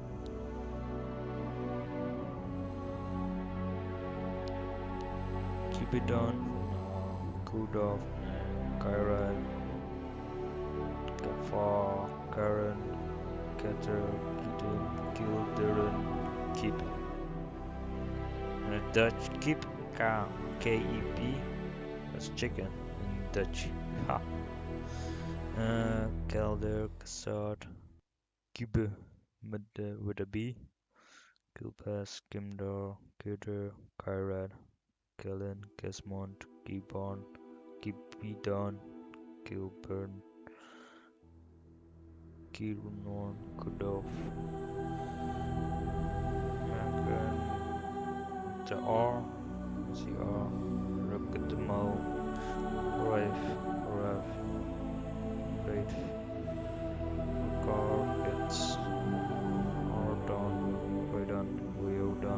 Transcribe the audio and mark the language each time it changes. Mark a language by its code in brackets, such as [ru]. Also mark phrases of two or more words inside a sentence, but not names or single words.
[en] Cupidon, Kudov, Kyran, Kafar, Karen, Keter, Gideon, Gilderen, Kip. And a Dutch Kip, K-E-P, that's chicken in Dutch. Ha. Kelder, Kassad, Kibbe with a B, Kilpass, Kimdor, Kuder, Kyrad, Kellen, Kesmont, Gibbon, Gibbidon, Kilburn, Kirunon, Kudov, Magren, the R, CR, Rukatamo, Rife, Rav, Rafe, Rukar, Hits, Ardon, Radan, Wheel,